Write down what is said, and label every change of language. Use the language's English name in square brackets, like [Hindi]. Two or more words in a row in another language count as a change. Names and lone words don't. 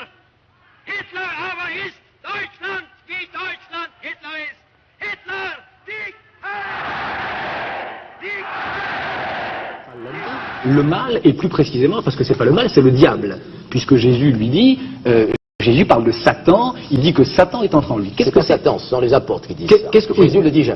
[German] Hitler aber ist Deutschland, wie Deutschland Hitler ist. Hitler, [French] Le mal, et plus précisément, parce que c'est pas le mal, c'est le diable. Puisque Jésus lui dit, Jésus parle de Satan, il dit que Satan est entré en lui. Qu'est-ce que Satan? Ce sont les apôtres qui disent ça. Qu'est-ce que Jésus ne le dit jamais.